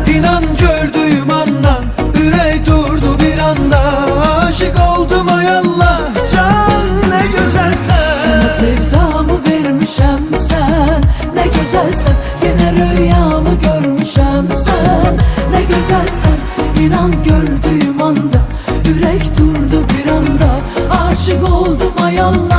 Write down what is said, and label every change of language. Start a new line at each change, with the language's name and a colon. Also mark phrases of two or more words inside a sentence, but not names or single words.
Azerbaijani: İnan gördüyüm andan ürək durdu bir anda.
Turkish: Aşık oldum ay Allah, can ne güzelsen.
Azerbaijani: Sana sevdamı vermişəm sən, nə gözəlsən. Yenə rüyamı görmüşəm sən, nə gözəlsən.
Turkish: İnan gördüğüm anda yürek durdu bir anda. Aşık oldum ay Allah,